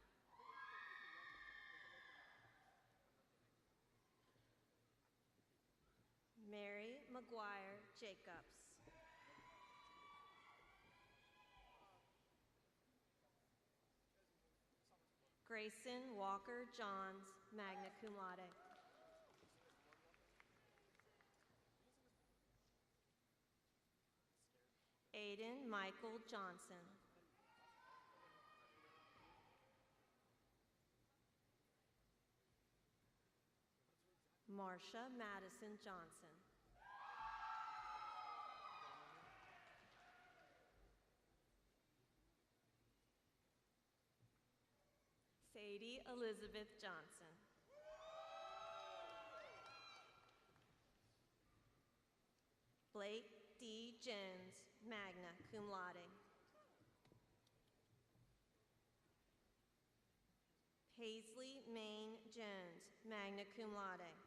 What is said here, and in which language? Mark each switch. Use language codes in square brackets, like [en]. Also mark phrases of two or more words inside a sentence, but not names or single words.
[en] Mary McGuire Jacobs. Grayson Walker Johns, [la] magna cum laude. [en] Aiden Michael Johnson. Marsha Madison Johnson. Sadie Elizabeth Johnson. Blake D. Jones, [la] magna cum laude. [en] Paisley Maine Jones, [la] magna cum laude.